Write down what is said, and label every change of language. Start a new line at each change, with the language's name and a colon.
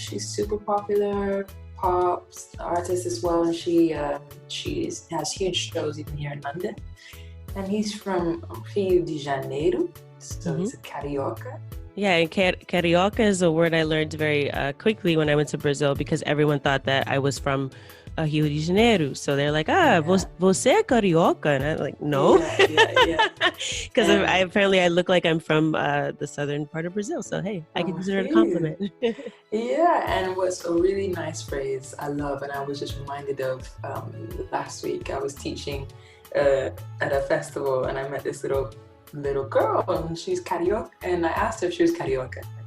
English: She's super popular. Pop artist as well, and she has huge shows even here in London. And he's from Rio de Janeiro, so he's a carioca. Yeah, and carioca is a word I learned very quickly when I went to Brazil because everyone thought that I was from Rio de Janeiro. So they're like,
Portuguese: você é carioca?
English: And I'm like, no. Yeah. Because I look like I'm from the southern part of Brazil. So, hey, I can consider it a compliment. Yeah, and what's a really nice phrase I love, and I was just reminded of last week, I was teaching at a festival, and I met this little girl, and she's carioca, and I asked her if she was carioca.